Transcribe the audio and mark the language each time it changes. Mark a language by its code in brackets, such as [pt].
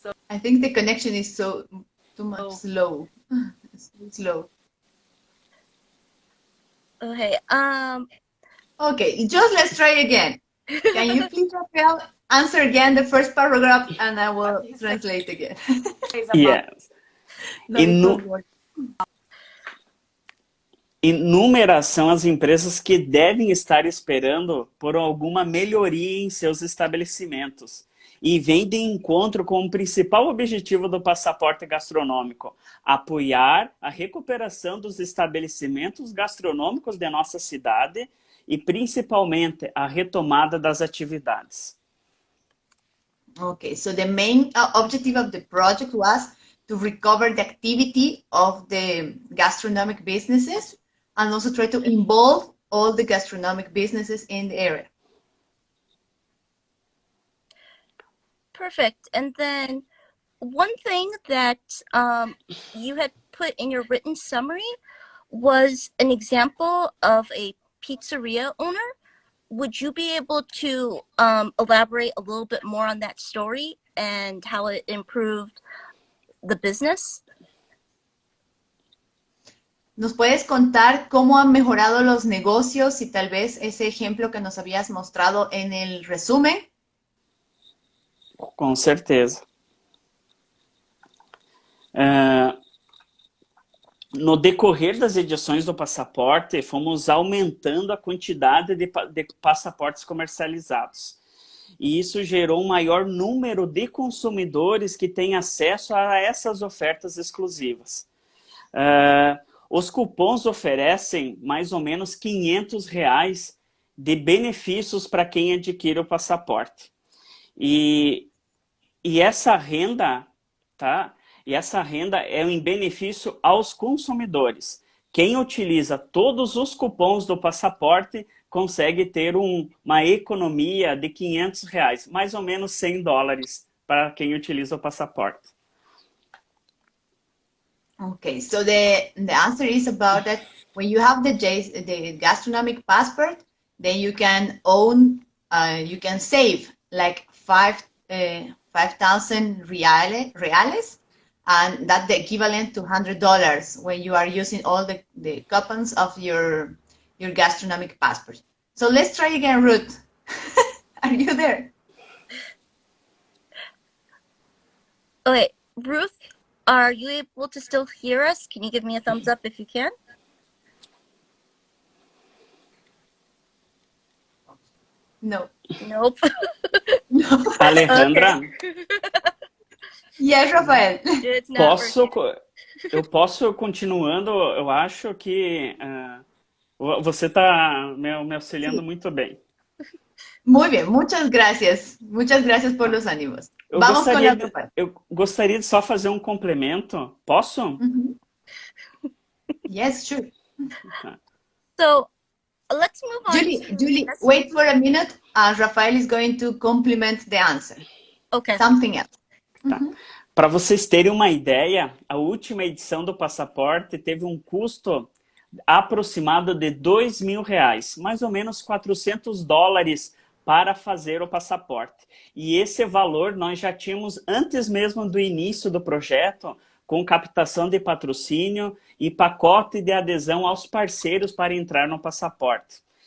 [en] I think the connection is too much slow. It's too slow. Okay. Okay, just let's try again. Can you please, Rafael, answer again the first paragraph and I will translate again. Yes. [pt] Inúmeras são as empresas que devem estar esperando por alguma melhoria em seus estabelecimentos e vêm de encontro com o principal objetivo do passaporte gastronômico: apoiar a recuperação dos estabelecimentos gastronômicos de nossa cidade e principalmente a retomada das atividades. [en] Okay, so the main objective of the project was to recover the activity of the gastronomic businesses and also try to involve all the gastronomic businesses in the area. Perfect. And then one thing that you had put in your written summary was an example of a pizzeria owner. Would you be able to elaborate a little bit more on that story and how it improved the business? [es] ¿Nos puedes contar cómo han mejorado los negocios y tal vez ese ejemplo que nos habías mostrado en el resumen? [pt] Com certeza. No decorrer das edições do Passaporte, fomos aumentando a quantidade de passaportes comercializados. E isso gerou um maior número de consumidores que têm acesso a essas ofertas exclusivas. Os cupons oferecem mais ou menos R$ 500 de benefícios para quem adquire o passaporte. E essa renda, tá? E essa renda é em benefício aos consumidores. Quem utiliza todos os cupons do passaporte consegue ter uma economia de R$ 500, mais ou menos $100 para quem utiliza o passaporte. [en] Okay, so the answer is about that when you have the gastronomic passport, then you can you can save like 5,000 reales, and that's the equivalent to $100 when you are using all the coupons of your gastronomic passport. So let's try again, Ruth. Are you there? Okay, Ruth, are you able to still hear us? Can you give me a thumbs up if you can? No. Nope. No. Alejandra, Yes, Rafael. It's not working. [pt] eu posso continuando, eu acho que você está me auxiliando muito bem. [es] Muy bien, muchas gracias. Muchas gracias por los ánimos. Vamos con la otra parte. [pt] Eu gostaria de só fazer um complemento. Posso? [en] Yes, sure. So let's move on. Julie, wait for a minute. Rafael is going to complement the answer. Okay. Something else. [pt] Tá. Para vocês terem uma ideia, a última edição do passaporte teve um custo aproximado de R$ 2.000, mais ou menos $400 para fazer o passaporte. E esse valor nós já tínhamos antes mesmo do início do projeto, com captação de patrocínio e pacote de adesão aos parceiros para entrar no passaporte.